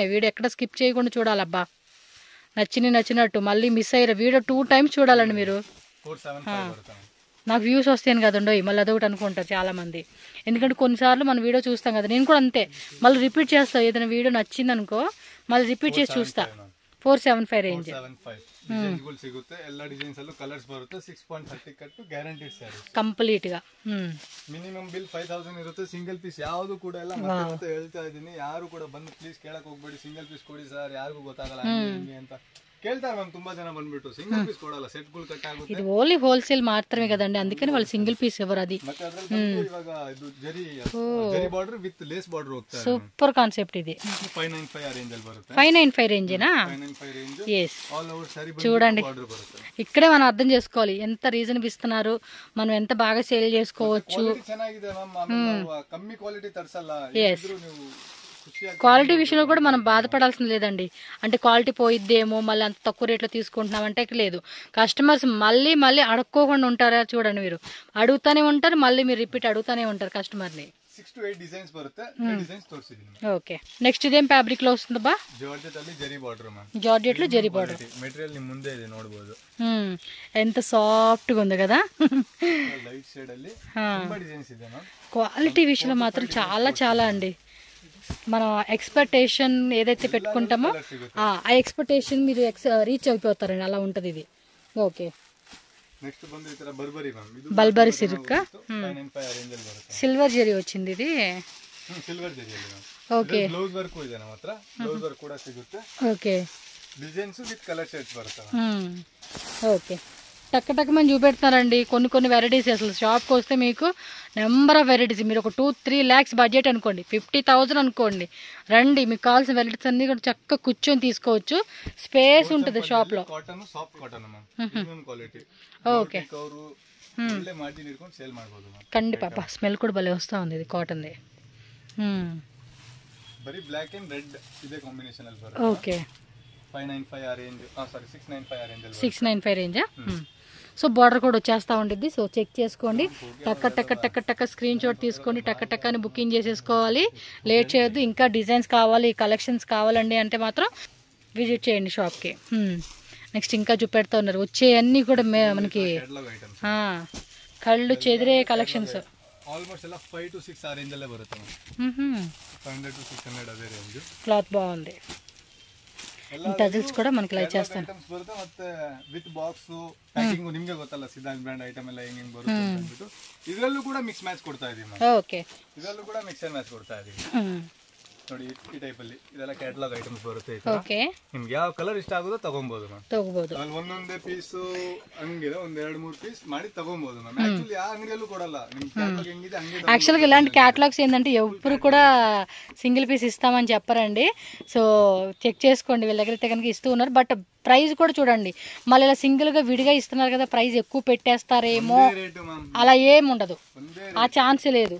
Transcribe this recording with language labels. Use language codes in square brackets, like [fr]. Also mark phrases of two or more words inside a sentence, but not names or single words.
[te] వీడియో ఎక్కడ స్కిప్ చేయకుండా చూడాలబ్బా. నచ్చినట్టు మళ్ళీ మిస్ అయ్యారు వీడియో 2 times చూడాలండి మీరు. నాకు వ్యూస్ వస్తాయని కదండో మళ్ళీ అదొకటి అనుకుంటారు చాలామంది. ఎందుకంటే కొన్నిసార్లు మన వీడియో చూస్తాం కదా, నేను కూడా అంతే, మళ్ళీ రిపీట్ చేస్తాను. ఏదైనా వీడియో నచ్చింది అనుకో మళ్ళీ రిపీట్ చేసి చూస్తా. [kn] 475 ರೇಂಜ್ ಸಿಗುತ್ತೆ. ಎಲ್ಲ ಡಿಸೈನ್ಸ್ ಅಲ್ಲೂ ಕಲರ್ಸ್ ಬರುತ್ತೆ. [en] 6.30 cut guaranteed sarees [te] ಕಂಪ್ಲೀಟ್ గా. [en] minimum bill [kn] 5000 ಇರುತ್ತೆ. [en] single piece [kn] ಯಾವುದು ಕೂಡ ಇಲ್ಲ. ಮತ್ತೆ ಹೇಳ್ತಾ ಇದೀನಿ, ಯಾರು ಕೂಡ ಬಂದು ಪ್ಲೀಸ್ ಕೇಳಕ್ ಹೋಗ್ಬೇಡಿ, [en] single piece [kn] ಕೊಡಿ ಸರ್, ಯಾರಿಗೂ ಗೊತ್ತಾಗಲ್ಲ ಅಂತ ಕೇಳ್ತಾರೆ ಮ್ಯಾಮ್. ತುಂಬಾ ಜನ ಬಂದ್ಬಿಟ್ಟು [en] single piece [kn] ಕೊಡಲ್ಲ, ಸೆಟ್ ಗಳು ಕಟ್ ಆಗುತ್ತೆ. [te] ಇದು [en] only wholesale [te] ಮಾತ್ರమే కదండి, అందుకని వాళ్ళు [en] single piece [te] ఎవరు అది. [kn] ಮತ್ತೆ ಅದರಲ್ಲಿ ಇವಾಗ ಇದು ಜರಿ [en] border with lace border [kn] ಹೋಗ್ತಾ ಇದೆ. [en] super concept ఇది. [kn] 595 ಆ ರೇಂಜ್ ಅಲ್ಲಿ ಬರುತ್ತೆ. [te] 595 ರೇಂಜేనా? [kn] 595 ರೇಂಜ್. [en] yes, all over saree [te] చూడండి [kn] బార్డర్ బರುತ್ತೆ. [te] ఇక్కడే మనం అర్థం చేసుకోవాలి ఎంత రీజన్ ఇస్తున్నారు, మనం ఎంత బాగా సేల్ చేసుకోవచ్చు. [kn] ಚೆನ್ನಾಗಿದೆ ಮ್ಯಾಮ್, [te] కమ్మి క్వాలిటీ తరసಲ್ಲ. ఇద్దరు ನೀವು క్వాలిటీ విషయంలో కూడా మనం బాధపడాల్సిన లేదండి. అంటే క్వాలిటీ పోయిద్దేమో, మళ్ళీ అంత తక్కువ రేట్లో తీసుకుంటున్నాం అంటే లేదు. కస్టమర్స్ మళ్ళీ అడుక్కోకుండా ఉంటారా చూడండి, మీరు అడుగుతానే ఉంటారు, మళ్ళీ మీరు రిపీట్ అడుగుతానే ఉంటారు కస్టమర్ని. [kn] 6 to 8 డిజైన్స్ బರುತ್ತೆ. డిజైన్స్ తోರಿಸಿದೀನಿ. [te] ఓకే, నెక్స్ట్ ఇదేం ఫ్యాబ్రిక్ లో వస్తుంది బా? [kn] జార్జెట్ ಅಲ್ಲಿ ಜರಿ ಬಾರ್ಡರ್ ಮ್ಯಾಮ್. [te] జార్జెట్ లో జరీ బార్డర్. [kn] మెటీరియల్ ನಿಮ್ಮ ಮುಂದೆ ಇದೆ ನೋಡಬಹುದು. [te] ఎంత సాఫ్ట్ గా ఉంది కదా. [en] light shade [kn] ಅಲ್ಲಿ ತುಂಬಾ డిజైన్స్ ಇದೆ ಮ್ಯಾಮ್. [te] క్వాలిటీ విషయంలో మాత్రం చాలా అండి. మనం ఎక్స్పెక్టేషన్ ఏదైతే పెట్టుకుంటామో ఆ ఎక్స్పెక్టేషన్ మీరు రీచ్ అయిపోతారండి, అలా ఉంటుంది ఇది. ఓకే, [kn] నెక్స్ట్ ಬಂದು ಈ ತರ ಬರ್ಬರಿ ಮ್ಯಾಮ್. ಇದು [te] బల్బరీ సిల్క్ [kn] 595 ಆ ರೇಂಜ್ ಅಲ್ಲಿ ಬರುತ್ತೆ. [te] సిల్వర్ జరీ వచ్చింది ఇది. [kn] సిల్వర్ జరీ ಅಲ್ಲಿ ಮ್ಯಾಮ್. [te] ఓకే, [en] blouse work [kn] ಇದೆ ನಮ್ಮ ಹತ್ರ. [en] blouse work [kn] ಕೂಡ ಸಿಗುತ್ತೆ. [te] ఓకే, [en] designs with color shades బರುತ್ತೆ. [te] ఓకే, టక్ మనం చూపెడతారండి కొన్ని వెరైటీస్. అసలు షాప్కి వస్తే మీకు [en] number of varieties. [te] మీరు ఒక 2-3 lakhs బడ్జెట్ అనుకోండి, 50,000 అనుకోండి, రండి. మీకు కావాల్సిన వెరైటీస్ అన్ని కూడా చక్కగా కూర్చొని తీసుకోవచ్చు. స్పేస్ ఉంటుంది షాప్లో. [en] cotton soft cotton ma'am, premium quality. [te] ఓకే, [kn] ಅವರು ಒಳ್ಳೆ ಮಾರ್ಜಿನ್ ಇಟ್ಕೊಂಡು ಸೇಲ್ ಮಾಡಬಹುದು ಮ್ಯಾಮ್. [te] కండిపాప స్మెల్ కూడా భలే వస్తూ ఉంది ఇది కాటన్ది. [kn] ಬರೀ [en] black and red [kn] ఇదే కాంబినేషన్ ಅಲ್ಲಿ ಬರುತ್ತೆ. [te] ఓకే, [kn] 595 ಆ ರೇಂಜ್, ಸಾರೀ 695 ಆ ರೇಂಜ್ ಅಲ್ಲಿ [te] 695 రేంజా? సో బార్డర్ కూడా వచ్చేస్తూ ఉంటుంది. సో చెక్ చేసుకోండి, టక్క స్క్రీన్ షాట్ తీసుకోండి, టక్క అని బుకింగ్ చేసేసుకోవాలి. లేట్ చేయొద్దు. ఇంకా డిజైన్స్ కావాలి, కలెక్షన్స్ కావాలండి అంటే మాత్రం విజిట్ చేయండి షాప్కి. నెక్స్ట్ ఇంకా చూపెడతా ఉన్నారు, వచ్చేయన్నీ కూడా మనకి కళ్ళు చెదిరే కలెక్షన్స్. [kn] ఆల్మోస్ట్ ಎಲ್ಲ 5 to 6 ಆ ರೇಂಜ್ అಲ್ಲೇ ಬರುತ್ತೆ. [te] 500 to 600 అదే రేంజ్. క్లాత్ బాగుంది. ಟಜಲ್ಸ್ ಕೂಡ మనకి ಲೈಕ್ చేస్తాను. [kn] ಐಟಮ್ಸ್ ಬರುತ್ತೆ, ಮತ್ತೆ [en] with box packing [kn] ನಿಮಗೆ ಗೊತ್ತಲ್ಲ, ಸಿದ್ಧಾಂತ್ [en] brand item [kn] ಎಲ್ಲ ಹೆಂಗೆ ಬರುತ್ತೆ ಅಂತ ಅಂದ್ಬಿಟ್ಟು ಇದರಲ್ಲೂ ಕೂಡ [en] mix match [kn] ಕೊಡ್ತಾ ಇದೀವಿ. ಓಕೆ, ಇದರಲ್ಲೂ ಕೂಡ [en] mix and match [kn] ಕೊಡ್ತಾ ಇದೀವಿ. ನೋಡಿ ಈ ಟೈಪ್ ಅಲ್ಲಿ ಇದೆಲ್ಲ [en] catalogue items [kn] ಬರುತ್ತೆ. ಓಕೆ, ನಿಮ್ಗೆ ಯಾವ ಕಲರ್ ಇಷ್ಟ ಆಗುತ್ತೋ ತಗೊಬಹುದು ಮ್ಯಾಮ್. ತಗೋಬಹುದು. ಅಲ್ಲಿ ಒಂದೊಂದೇ ಪೀಸ್ ಹಂಗಿದೆ, ಒಂದ್ 2-3 ಪೀಸ್ ಮಾಡಿ ತಗೊಬಹುದು ಮ್ಯಾಮ್. ಆಕ್ಚುಲಿ ಆ ಅಂಗಡಿಯಲ್ಲೂ ಕೊಡಲ್ಲ. ನಿಮ್ ಕ್ಯಾಟಲಾಗ್ ಹೆಂಗಿದೆ ಹಂಗೆ. [te] యాక్చువల్గా ఇలాంటి క్యాటలాగ్స్ ఏంటంటే ఎప్పుడు కూడా [en] single piece [te] ఇస్తామని చెప్పరండి. సో చెక్ చేసుకోండి, వీళ్ళ దగ్గర అయితే కనుక ఇస్తూ ఉన్నారు. బట్ ప్రైస్ కూడా చూడండి, మళ్ళీ ఇలా సింగిల్గా విడిగా ఇస్తున్నారు కదా, ప్రైస్ ఎక్కువ పెట్టేస్తారేమో, అలా ఏమి ఉండదు, ఆ ఛాన్స్ లేదు.